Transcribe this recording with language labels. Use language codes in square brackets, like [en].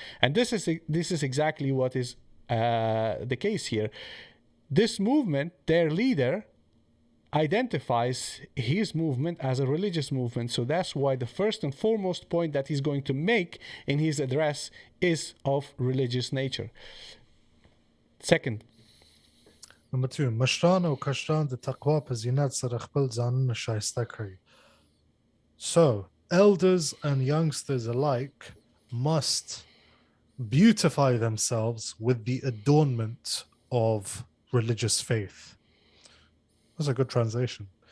[en] And this is exactly what is the case here. This movement, their leader, identifies his movement as a religious movement. So that's why the first and foremost point that he's going to make in his address is of religious nature. Second. Number 2, [ps] مشران او کشران د تقوا په زینت سره خپل ځانونه شایسته کړي. [en] So, elders and youngsters alike must beautify themselves with the adornment of religious faith. That's a good translation.